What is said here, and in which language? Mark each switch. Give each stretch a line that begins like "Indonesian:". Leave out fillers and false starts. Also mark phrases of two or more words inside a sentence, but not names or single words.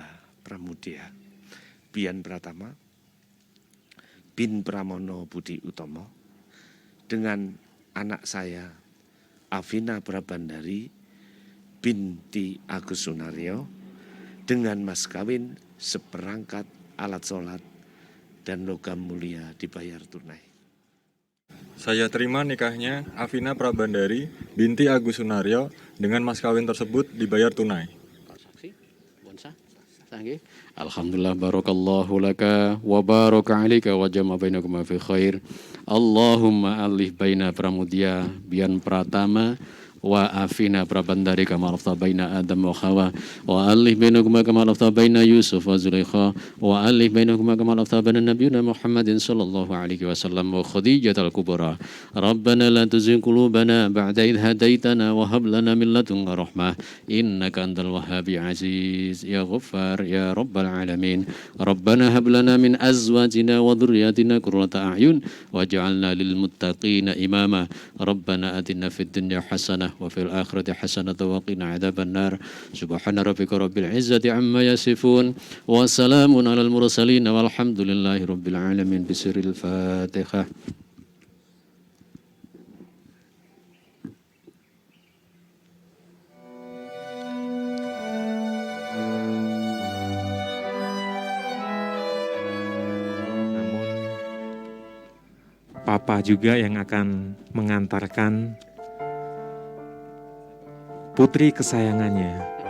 Indonesian: Pramudia Bian Pratama bin Pramono Budi Utomo dengan anak saya Afina Prabandari binti Agus Sunaryo dengan mas kawin seperangkat alat sholat dan logam mulia dibayar tunai. Saya terima nikahnya Afina Prabandari binti Agus Sunaryo dengan mas kawin tersebut dibayar tunai. Saksi, bonsa, sangge.
Arabic: الحمد لله بارك الله لك وبارك عليك وجمع بينكما في خير. اللهم ألّف بين Pramudia Bian Pratama و Afina Prabandari كما ألّفت بين آدم وحواء وألّف بينكما كما ألّفت بين يوسف وزليخا وألّف بينكما كما ألّفت بين نبينا محمد صلى الله عليه وسلم وخديجة الكبرى. ربنا لا تزغ قلوبنا بعد إذ هديتنا وهب لنا من لدنك رحمة إنك أنت الوهاب العزيز يا غفار يا رب العالمين. ربنا هب لنا من أزواجنا وذرياتنا قرة أعين واجعلنا للمتقين إماما. ربنا آتنا في الدنيا حسنة وفي الآخرة حسنة وقنا عذاب النار. سبحان ربك رب العزة عما يصفون وسلام على المرسلين والحمد لله رب العالمين. بسر الفاتحة.
Indonesian: Namun Papa juga yang akan mengantarkan putri kesayangannya